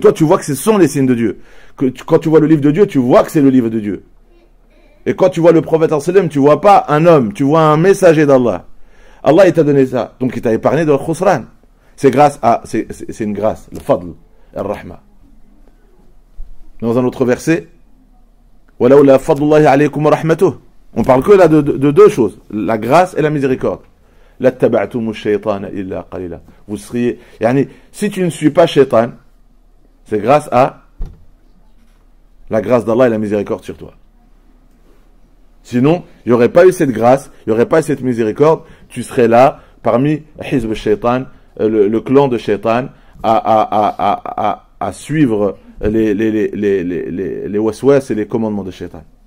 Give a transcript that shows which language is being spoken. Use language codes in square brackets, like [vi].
[fr] Toi, tu vois que ce sont les signes de Dieu. Quand tu vois le livre de Dieu, tu vois que c'est le livre de Dieu. Et quand tu vois le prophète sallam, tu vois pas un homme, tu vois un messager d'Allah. Allah, il t'a donné ça. Donc, il t'a épargné de khusran. C'est grâce à, c'est une grâce, le fadl, al-rahma. Dans un autre verset, [ar] وَلَوْلَا فَضْلُ اللَّهِ عَلَيْكُمْ وَرَحْمَتُهُ. [fr] On parle que là de deux choses, la grâce et la miséricorde. [ar] لَاتَّبَعْتُمُ الشَّيْطَانَ إِلَّا قَلِيلًا. [fr] Vous seriez, yani, si tu ne suis pas shaitan, c'est grâce à la grâce d'Allah et la miséricorde sur toi. Sinon, il n'y aurait pas eu cette grâce, il n'y aurait pas eu cette miséricorde, tu serais là, parmi Hizb al-Shaytan, le clan de Shaitan, à suivre les waswas et les commandements de Shaitan.